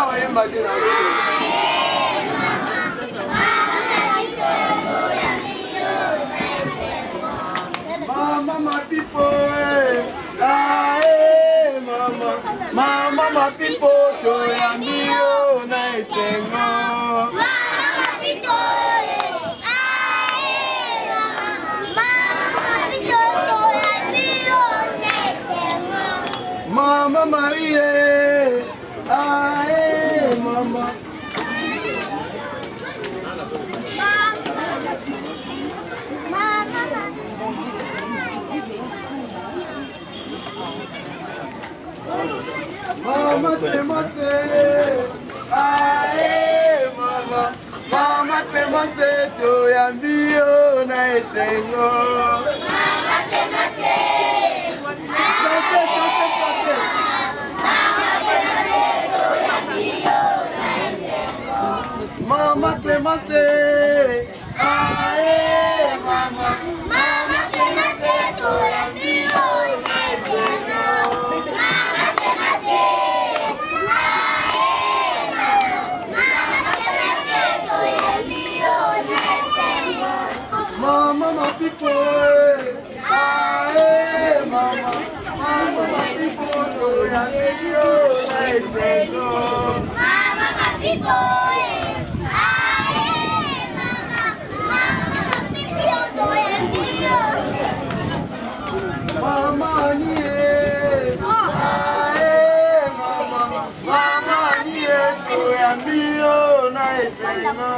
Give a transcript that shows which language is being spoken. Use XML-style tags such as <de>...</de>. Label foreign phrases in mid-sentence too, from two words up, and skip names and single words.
<en>Mama, my people, aye, mama, mama, my people, to Yambio, nice and more. Mama Maria, aye, mama. Mama Clemence, aye, mama. Mama Clemence, to Yambio, nice and more. Mama Clemence.</en> <fr>Chantez, chantez, chantez.</fr> <en>Mama Clemence, aye, mama. Mama Clemence, to Yambio, nice and more. Mama Clemence, aye, mama. Mama Clemence, to Yambio, nice and more. Mama, my people, aye, mama. Mama, my people, to Yambio, nice and more. Mama, my people. Mama nie, ae mama, mama nie, to Yambio na esema.</en>